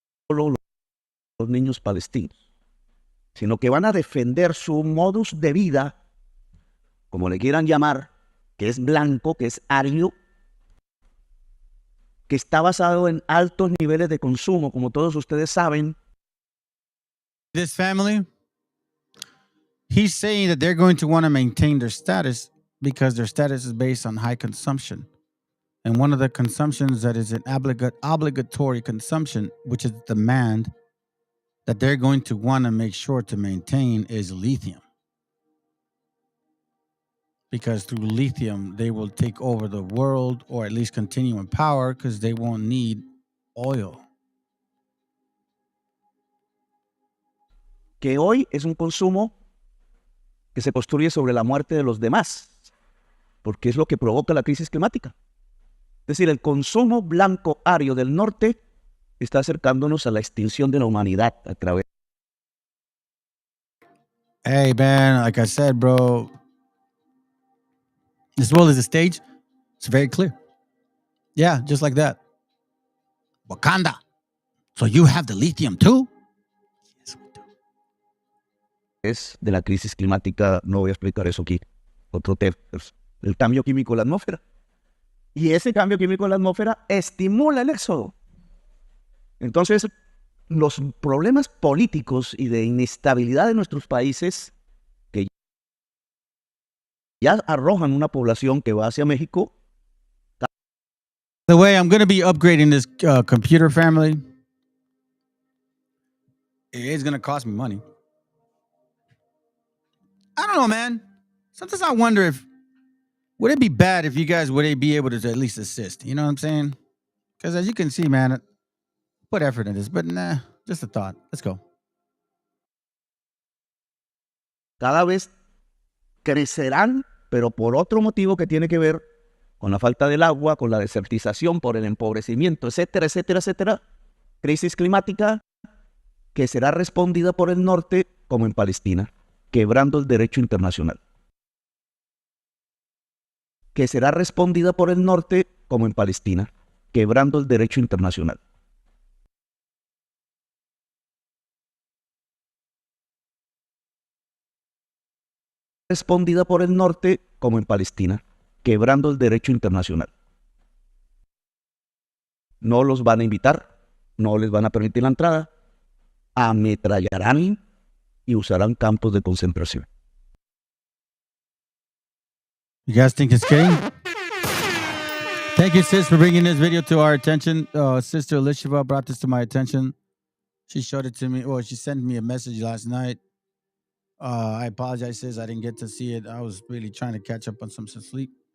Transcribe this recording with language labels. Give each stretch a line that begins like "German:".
Spanish: solo los niños palestinos, sino que van a defender su modus de vida, como le quieran llamar, que es blanco, que es ario, que está basado en altos niveles de consumo, como todos ustedes saben.
English: This family, he's saying that they're going to want to maintain their status because their status is based on high consumption. And one of the consumptions that is an obligatory consumption, which is demand, that they're going to want to make sure to maintain is lithium. Because through lithium, they will take over the world, or at least continue in power, because they won't need oil.
Spanish: Que hoy es un consumo que se construye sobre la muerte de los demás, porque es lo que provoca la crisis climática. Es decir, el consumo blanco ario del norte está acercándonos a la extinción de la humanidad a través.
English: Hey, man, like I said, bro, this world is a stage. It's very clear. Yeah, just like that. Wakanda. So you have the lithium too?
Spanish: Es de la crisis climática, no voy a explicar eso aquí. Otro tema, el cambio químico en la atmósfera. Y ese cambio químico en la atmósfera estimula el éxodo. Entonces, los problemas políticos y de inestabilidad de nuestros países que ya arrojan una población que va hacia México.
English: The way I'm going to be upgrading this computer, family, it's going to cost me money. I don't know, man. Sometimes I wonder if, would it be bad if you guys would be able to at least assist? You know what I'm saying? Because as you can see, man, put effort in this, but nah, just a thought. Let's go.
Spanish: Cada vez crecerán, pero por otro motivo que tiene que ver con la falta del agua, con la desertización, por el empobrecimiento, etcétera, etcétera, etcétera. Crisis climática que será respondida por el norte como en Palestina, quebrando el derecho internacional. Que será respondida por el norte como en Palestina, quebrando el derecho internacional. Respondida por el norte como en Palestina, quebrando el derecho internacional. No los van a invitar, no les van a permitir la entrada, ametrallarán y usarán campos de concentración.
English: You guys think it's kidding? Thank you, sis, for bringing this video to our attention. Sister Elisheva brought this to my attention. She showed it to me. Well, she sent me a message last night. I apologize, sis. I didn't get to see it. I was really trying to catch up on some sleep.